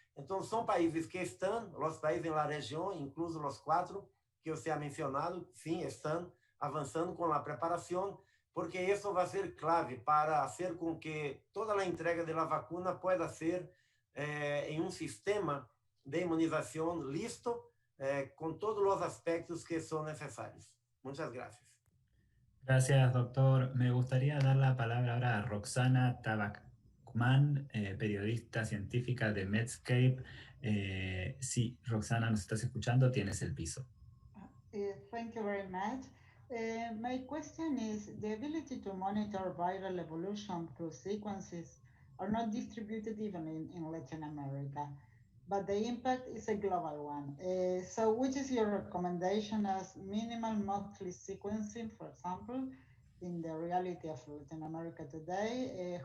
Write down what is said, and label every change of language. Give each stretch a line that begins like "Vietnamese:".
Portuguese: Então, são países que estão, os países na região, incluso os 4 que você
Spanish: ha mencionado,
Portuguese: sim, estão avançando com a preparação. porque isso vai ser clave para fazer com que toda a entrega da
Spanish: vacuna pueda
Portuguese: ser em sistema de imunização listo, com todos os aspectos que são necessários.
Spanish: Muchas gracias. Gracias, doctor. Me gustaría dar la palabra ahora a Roxana Tabacman, periodista científica de Medscape. Sí, Roxana, ¿nos estás escuchando? Tienes el piso.
English: Thank you very much. My question is, the ability to monitor viral evolution through sequences are not distributed even in Latin America, but the impact is a global one. So which is your recommendation as minimal monthly sequencing, for example, in the reality of Latin America today?